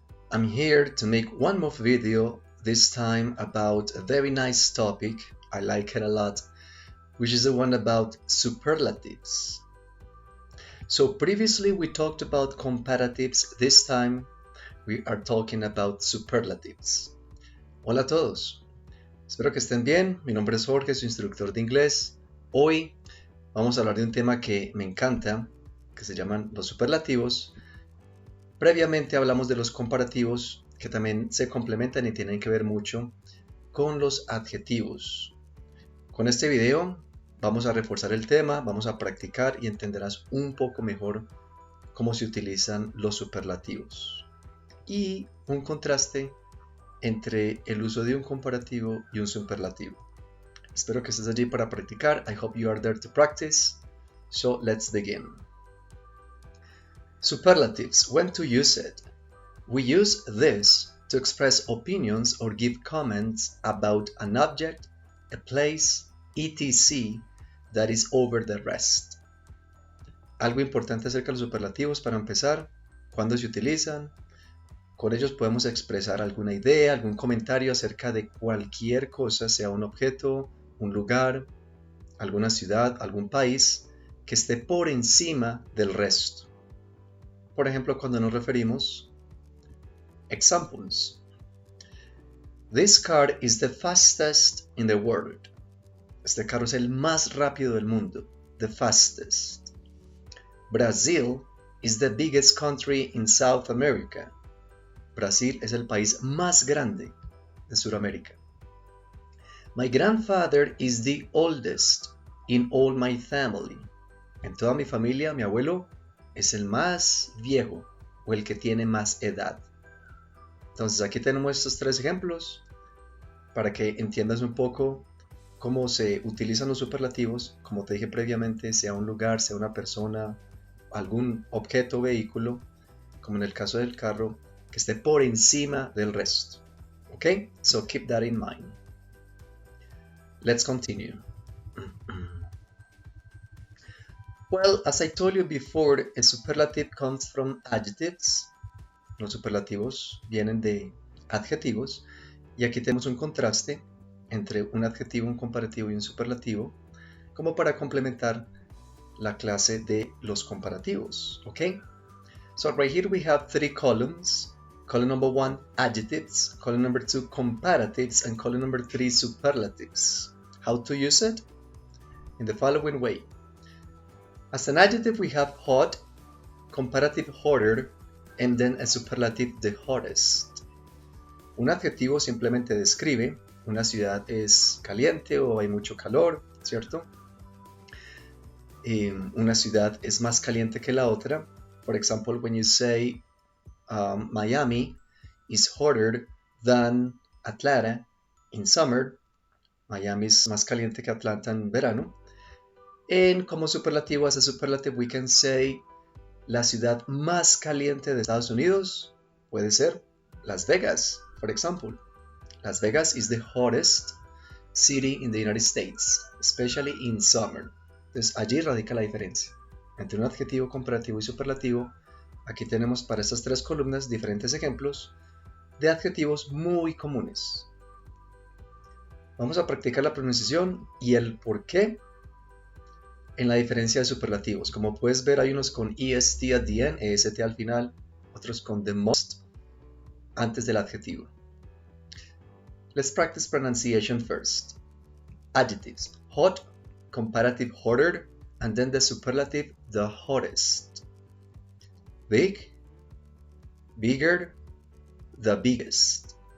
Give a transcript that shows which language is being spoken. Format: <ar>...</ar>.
<en>I'm here to make one more video, this time about a very nice topic, I like it a lot, which is the one about superlatives. So previously we talked about comparatives, this time we are talking about superlatives.</en> <es>Hola a todos, espero que estén bien, mi nombre es Jorge, soy instructor de inglés. Hoy vamos a hablar de un tema que me encanta, que se llaman los superlativos. Previamente hablamos de los comparativos, que también se complementan y tienen que ver mucho con los adjetivos. Con este video vamos a reforzar el tema, vamos a practicar y entenderás un poco mejor cómo se utilizan los superlativos y un contraste entre el uso de un comparativo y un superlativo. Espero que estés allí para practicar.</es> <en>I hope you are there to practice. So let's begin. Superlatives, when to use it? We use this to express opinions or give comments about an object, a place, etc. that is over the rest.</en> <es>Algo importante acerca de los superlativos para empezar, ¿cuándo se utilizan? Con ellos podemos expresar alguna idea, algún comentario acerca de cualquier cosa, sea un objeto, un lugar, alguna ciudad, algún país, que esté por encima del resto. Por ejemplo, cuando nos referimos, examples.</es> <en>This car is the fastest in the world.</en> <es>Este carro es el más rápido del mundo.</es> <en>The fastest. Brazil is the biggest country in South America.</en> <es>Brasil es el país más grande de Sudamérica.</es> <en>My grandfather is the oldest in all my family.</en> <es>En toda mi familia, mi abuelo es el más viejo o el que tiene más edad. Entonces aquí tenemos estos tres ejemplos para que entiendas un poco cómo se utilizan los superlativos, como te dije previamente, sea un lugar, sea una persona, algún objeto o vehículo, como en el caso del carro, que esté por encima del resto.</es> <en>Okay? So keep that in mind. Let's continue. Well, as I told you before, a superlative comes from adjectives.</en> <es>Los superlativos vienen de adjetivos y aquí tenemos un contraste entre un adjetivo, un comparativo y un superlativo como para complementar la clase de los comparativos.</es> <en>Okay? So right here we have three columns. Column number 1, adjectives. Column number 2, comparatives. And column number 3, superlatives. How to use it? In the following way. As an adjective we have hot, comparative hotter, and then a superlative the hottest.</en> <es>Un adjetivo simplemente describe una ciudad es caliente o hay mucho calor, ¿cierto? Una ciudad es más caliente que la otra.</es> <en>For example, when you say Miami is hotter than Atlanta in summer.</en> <es>Miami es más caliente que Atlanta en verano. And como superlativo,</es> <en>as a superlative, we can say</en> <es>la ciudad más caliente de Estados Unidos puede ser Las Vegas,</es> <en>for example. Las Vegas is the hottest city in the United States, especially in summer.</en> <es>Entonces allí radica la diferencia entre un adjetivo comparativo y superlativo. Aquí tenemos para estas tres columnas diferentes ejemplos de adjetivos muy comunes. Vamos a practicar la pronunciación y el por qué en la diferencia de superlativos. Como puedes ver, hay unos con est</es> <en>at the end,</en> <es>est al final, otros con the most antes del adjetivo.</es> <en>Let's practice pronunciation first. Adjectives: hot, comparative hotter, and then the superlative the hottest. Big, bigger, the biggest.</en>